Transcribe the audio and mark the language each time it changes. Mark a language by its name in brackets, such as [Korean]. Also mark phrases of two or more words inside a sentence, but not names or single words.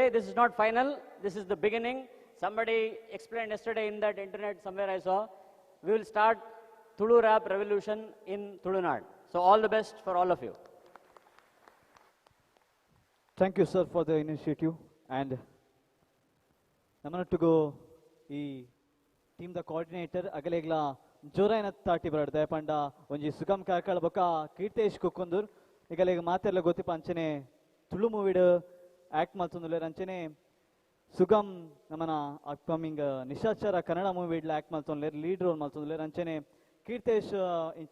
[English] This is not final. This is the beginning. Somebody explained yesterday in that internet somewhere I saw. We will start Tulu rap revolution in Tulunad. So all the best for all of you. Thank you, sir, for the initiative. [Tulu] And ನಮ್ಮನೊಟ್ಟಿಗೂ ಈ ಟೀಮ್ ದ ಕೋಆರ್ಡಿನೇಟರ್ ಅಗಲೇಗ್ಲ ಜೋರಾಯಿನ ತಾಟಿ ಬರಡ್ದೆ ಪಂಡ ಒಂಜಿ ಸುಗಮ್ ಕಾರ್ಕಳ ಬೊಕ್ಕ ಕೀರ್ತೇಶ್ ಕುಕ್ಕುಂದೂರ್ ಈಗಲೇಗ ಮಾತೆಲ್ಲ ಗೊತ್ತಿಪ್ಪ ಅಂಚನೆ ತುಳು ಮೂವಿಡ್ ಆಕ್ಟ್ ಮಾಡ್ತಂದುಲ್ಲೇರ್ ಅಂಚನೆ ಸುಗಮ್ ನಮ್ಮನ ಅಪ್ಕಮಿಂಗ್ ನಿಶಾಚಾರ ಕನ್ನಡ ಮೂವಿಡ್ಲ ಆಕ್ಟ್ ಮಾಡ್ತಂದ್ಲೇರ್ [English] lead role [Tulu] ಮಾಡ್ತಂದುಲ್ಲೇರ್ ಅಂಚನೆ ಕೀರ್ತೇಶ್ ಇಂಚ